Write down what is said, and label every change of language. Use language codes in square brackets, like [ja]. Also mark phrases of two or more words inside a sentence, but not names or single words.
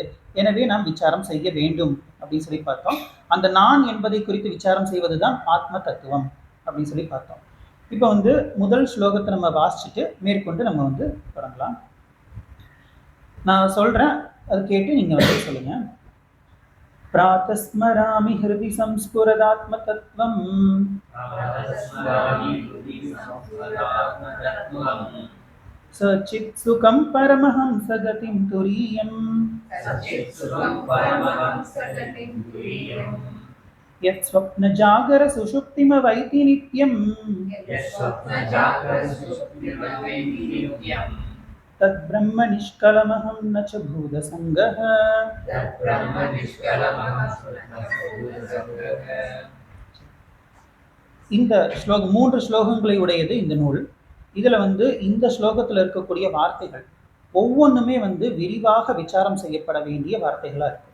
[ta] எனவே நாம் விசாரம் செய்ய வேண்டும் அப்படின்னு சொல்லி பார்த்தோம். அந்த நான் என்பதை குறித்து விசாரம் செய்வதுதான் ஆத்ம தத்துவம் அப்படின்னு சொல்லி பார்த்தோம். இப்போ முதல் ஸ்லோகத்தை நம்ம வாசிச்சுட்டு மேற்கொண்டு நம்ம தொடங்கலாம். நான் சொல்றேன், அது கேட்டு நீங்க சொல்லுங்க. [sa] प्रातस्मरामि हृदि संस्फुरदात्मतत्त्वं सच्चित्सुखं परमहंसगतिं तुरीयं यत्स्वप्नजागर सुषुप्तिमवैति नित्यं तद्ब्रह्म निष्कलमहं न च भूतसङ्गः. [ta] இந்த ஸ்லோகம் 3 ஸ்லோகங்களை உடையது இந்த நூல். இதுல இந்த ஸ்லோகத்துல இருக்கக்கூடிய வார்த்தைகள் ஒவ்வொன்றுமே விரிவாக விசாரம் செய்யப்பட வேண்டிய வார்த்தைகளா இருக்கு.